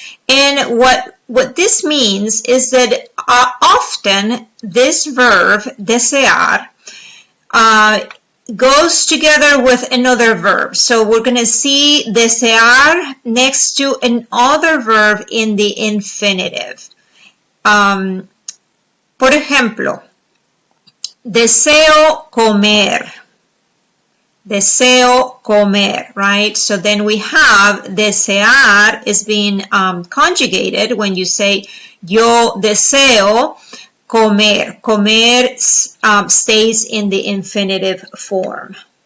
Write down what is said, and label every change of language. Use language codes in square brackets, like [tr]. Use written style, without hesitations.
[en] And what this means is that often this verb, desear, goes together with another verb. So we're going to see desear next to another verb in the infinitive. [es] Por ejemplo, deseo comer. Deseo comer, right? [en] So then we have desear is being conjugated when you say [es] yo deseo comer. [en] Comer stays in the infinitive form.